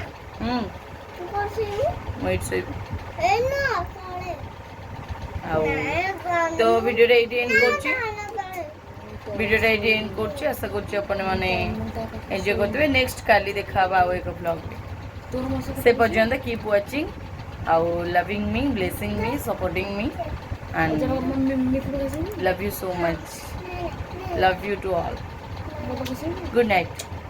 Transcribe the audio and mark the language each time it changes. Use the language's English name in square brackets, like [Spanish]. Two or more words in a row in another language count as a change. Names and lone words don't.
[Odia] ମୁଁ ଏଇଠି ଶୋଇବି। ଆଉ ତ ଭିଡ଼ିଓଟା ଏଇଠି ଏଣ୍ଡ କରୁଛି। ଆଶା କରୁଛି ଆପଣମାନେ ଏନ୍ଜୟ କରୁଥିବେ। ନେକ୍ସଟ କାଲି ଦେଖା ହେବା ଆଉ ଏକ ବ୍ଲଗ୍ରେ। ସେ ପର୍ଯ୍ୟନ୍ତ [English] keep watching, [Odia] ଆଉ [English] loving me, blessing me, supporting me, and love you so much. Love you to all. Good night.